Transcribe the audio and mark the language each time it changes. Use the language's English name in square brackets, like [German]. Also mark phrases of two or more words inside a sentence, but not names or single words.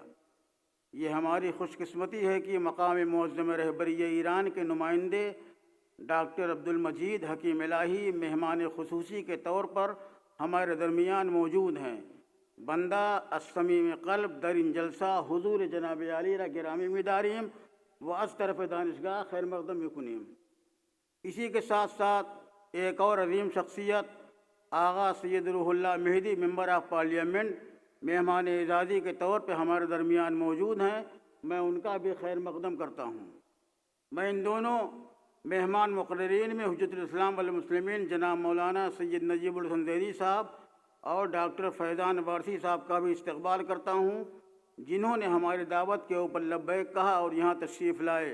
[Urdu] یہ ہماری خوش قسمتی ہے کہ مقام معظم رہبری ایران کے نمائندے ڈاکٹر عبدالمجید حکیم الہی مہمان خصوصی کے طور پر ہمارے درمیان موجود ہیں. [Persian] بندہ الصمیم قلب در ان جلسہ حضور جناب عالی را گرامی می‌داریم و از طرف دانشگاہ خیر مقدم می‌کنیم. [Urdu] اسی کے ساتھ ساتھ ایک اور عظیم شخصیت آغا سید روح اللہ مہدی [English] member of parliament [Urdu] مہمان اعزازی کے طور پہ ہمارے درمیان موجود ہیں، میں ان کا بھی خیر مقدم کرتا ہوں. میں ان دونوں مہمان مقررین میں حجت الاسلام والمسلمین جناب مولانا سید نجیب الحسن زیدی صاحب اور ڈاکٹر فیضان وارثی صاحب کا بھی استقبال کرتا ہوں، جنہوں نے ہماری دعوت کے اوپر لبیک کہا اور یہاں تشریف لائے.